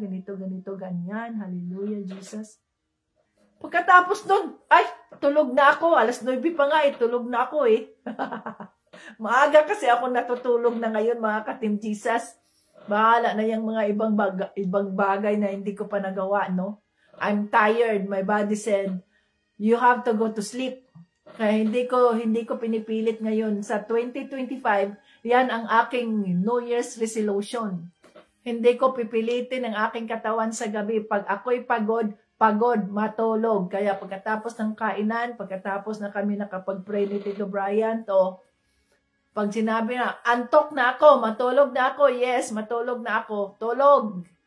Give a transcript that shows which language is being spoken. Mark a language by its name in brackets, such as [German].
[Filipino] Ganito, ganyan. Hallelujah, Jesus. Pagkatapos nun, tulog na ako. 9:00 pa nga tulog na ako Maaga kasi ako natutulog na ngayon, mga ka-Team Jesus. Bahala na yung mga ibang bagay na hindi ko pa nagawa, no? [English] I'm tired. My body said, you have to go to sleep. [Filipino] Kaya hindi ko pinipilit ngayon. Sa 2025, yan ang aking New Year's resolution. Hindi ko pipilitin ang aking katawan sa gabi. Pag ako'y pagod, pagod, matulog. Kaya pagkatapos ng kainan, pagkatapos na kami nakapag-pray ni Tito Brian, pag sinabi na, antok na ako, matulog na ako, yes, matulog na ako, tulog.